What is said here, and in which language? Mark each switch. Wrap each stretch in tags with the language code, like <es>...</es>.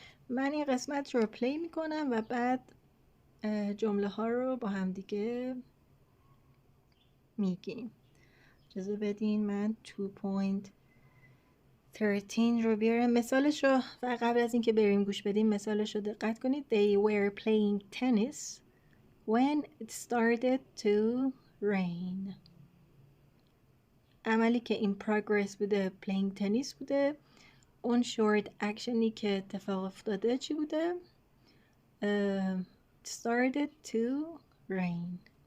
<fa>من این قسمت رو پلی میکنم و بعد جمله ها رو با هم دیگه میگیم. اجازه بدین من 2.13 رو بیارم. مثالش رو و قبل از اینکه بریم گوش بدیم مثالش رو دقت کنید.</fa> <en>They were playing tennis when it started to rain.</en> <fa>عملی که in progress بوده</fa> <en>playing tennis</en> <fa>بوده. اون short actionی که اتفاق افتاده چی بوده؟</fa> <en>started to rain.</en>